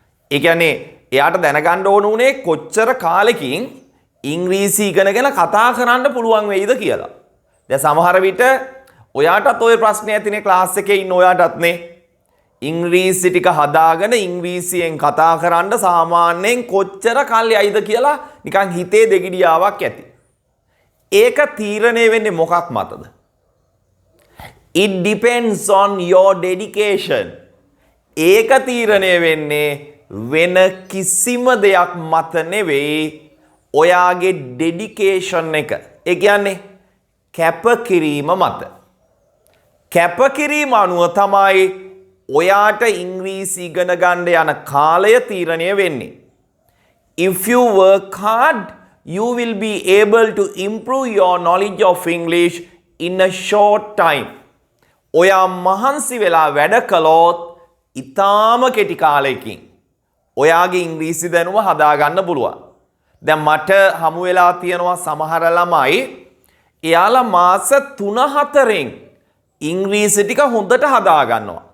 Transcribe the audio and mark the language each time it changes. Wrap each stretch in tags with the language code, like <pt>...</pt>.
<si>ඒ කියන්නේ එයාට දැනගන්න ඕන උනේ කොච්චර කාලෙකින් ඉංග්‍රීසි ඉගෙනගෙන කතා කරන්න පුළුවන් වෙයිද කියලා. දැන් සමහර විට ඔයාටත් ওই ප්‍රශ්නේ ඇතිනේ ක්ලාස් එකේ ඉන්න ඔයාටත් නේ. ඉංග්‍රීසි ටික හදාගෙන ඉංග්‍රීසියෙන් කතා කරන්න සාමාන්‍යයෙන් කොච්චර කල් යයිද කියලා නිකන් හිතේ දෙගිඩියාවක් ඇති. ඒක තීරණය වෙන්නේ මොකක් මතද?</si> <en>It depends on your dedication.</en> <si>ඒක තීරණය වෙන්නේ වෙන කිසිම දෙයක් මත නෙවෙයි ඔයාගේ dedication එක. ඒ කියන්නේ කැපකිරීම මත. කැපකිරීම අනුව තමයි ඔයාට ඉංග්‍රීසි ඉගෙන ගන්න යන කාලය තීරණය වෙන්නේ.</si> <en>If you work hard, you will be able to improve your knowledge of English in a short time.</en> <si>ඔයා මහන්සි වෙලා වැඩ කළොත් ඉතාම කෙටි කාලයකින් ඔයාගේ ඉංග්‍රීසි දැනුම හදාගන්න පුළුවන්. දැන් මට හමු වෙලා තියෙනවා සමහර ළමයි එයාලා මාස 3-4න් ඉංග්‍රීසි ටික හොඳට හදා ගන්නවා.</si>